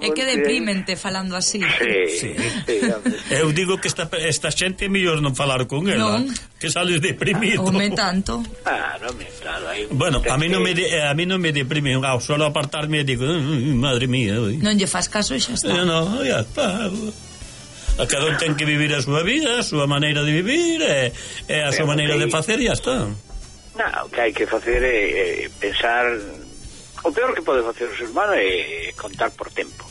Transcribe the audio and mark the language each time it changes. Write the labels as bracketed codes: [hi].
[gl] Es que deprimente falando así. Sí. Eu digo que [es] esta gente es mejor no hablar con él. No. Que sales deprimido. Hombre, tanto. Claro, hombre, claro. Bueno, a mí no me deprime. Suelo apartarme y digo, madre mía. Uy. No le fas caso y ya está. No, ya está. [gl] A cada un ten que vivir a súa vida, a súa maneira de vivir, a súa maneira de facer, e ya está. No, o que hai que facer é pensar... O peor que pode facer o ser humano é contar por tempo.